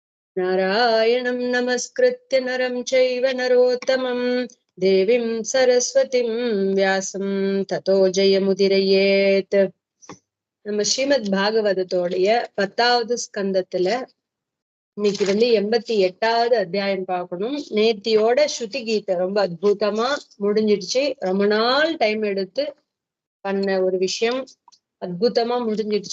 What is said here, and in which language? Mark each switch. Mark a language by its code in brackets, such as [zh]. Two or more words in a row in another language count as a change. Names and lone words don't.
[sa] नारायणं नमस्कृत्य नरं चैव नरोत्तमं देवीं सरस्वतीं व्यासं ततो जयमुदीरयेत्. [ta] நம்ம ஸ்ரீமத் பாகவதத்தோடைய 10வது ஸ்கந்தத்துல இன்னைக்கு 88வது அத்தியாயம் பார்க்கணும். நேத்தியோட ஸ்ருதி கீதை ரொம்ப அற்புதமா முடிஞ்சிடுச்சு. ரொம்ப நாள் டைம் எடுத்து பண்ண ஒரு விஷயம் அற்புதமா முடிஞ்சிடுச்சு.